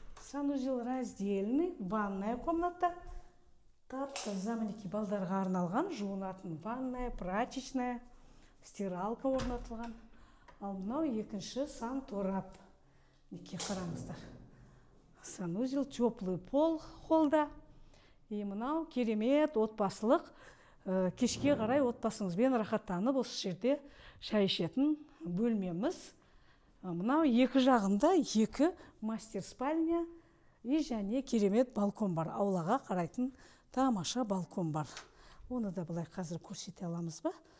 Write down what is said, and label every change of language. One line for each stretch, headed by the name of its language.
Russian: Санузел раздельный, ванная комната.
Kazakh: Тап-таза, мінеке балдарға арналған жуынатын ванная, прачечная, стиралка орнатылған. Ал мынау екінші санторап. Мінеке қараңыздар.
Russian: Санузел, теплый пол холда.
Kazakh: И мынау керемет отбасылық. Кешке қарай отбасыңызбен рахаттанып осы жерде шай ішетін бөлмеміз. Мынау екі жағында екі мастер спальня и және керемет балкон бар. Аулаға қарайтын тамаша балкон бар. Оны да былай қазір көрсете аламыз ба?